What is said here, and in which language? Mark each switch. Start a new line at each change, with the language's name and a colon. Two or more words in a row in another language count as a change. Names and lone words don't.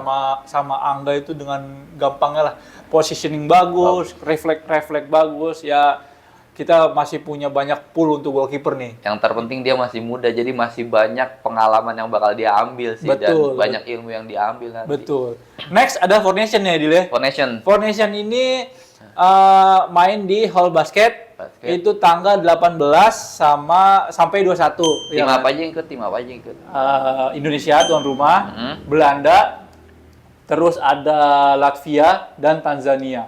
Indonesian: Sama Angga itu dengan gampangnya lah. Positioning bagus, refleks bagus. Ya kita masih punya banyak pool untuk goalkeeper nih. Yang terpenting dia masih muda, jadi masih banyak pengalaman yang bakal dia ambil sih. Betul. Dan banyak ilmu yang diambil nanti. Betul. Next ada Four Nation ya, Dil ya? Four Nation. Four Nation ini main di Hall Basket. Itu tanggal 18 sampai 21. Tim ya apa kan? aja yang ikut? Tim apa aja yang ikut? Indonesia tuan rumah, Belanda, terus ada Latvia dan Tanzania.